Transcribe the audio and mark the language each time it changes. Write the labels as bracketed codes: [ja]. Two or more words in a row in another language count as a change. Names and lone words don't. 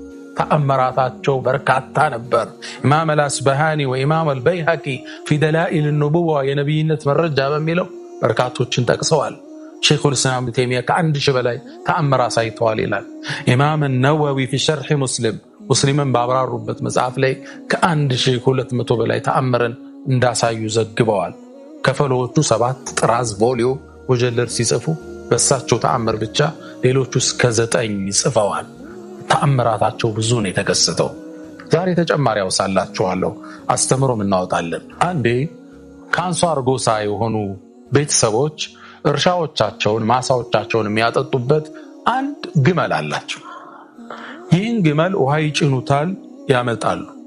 [am] ተአምራታቸው በርካታ ነበር። ኢማም አልአስበሃኒ ወኢማም አልበይሃቂ [ar] في دلائل النبوة [am] የነብይነት መረጃ በሚለው በርካቶችን ጠቅሰዋል። [ar] شيخ الإسلام [am] ኢብኑ ተይሚያ ከአንድ ሺህ በላይ ተአምር አሳይተዋል ይላል። ኢማም አልነወዊ [ar] في شرح مسلم [am] ሙስሊምን ባብራሩበት መጽሐፍ ላይ ከ1200 በላይ ተአምርን እንዳሳዩ ዘግበዋል። ከፈሎቹ 7 ጥራዝ ቮሊዩም ወጀለር ሲጽፉ በሳቸው ተአምር ብቻ ሌሎቹ እስከ 9 ጽፈዋል። ተአምራታቸው ብዙ ነው የተከሰተው። ዛሬ ተጨማሪ አውሳላችኋለሁ፣ አስተምሮም እናወጣለን። አንዴ ከአንሷር ጎሳ የሆኑ ቤተሰቦች እርሻዎቻቸውን ማሳዎቻቸውን የሚያጠጡበት አንድ ግመል አላቸው። ይህን ግመል ውሃ ይጭኑታል፣ ያመጣሉ፣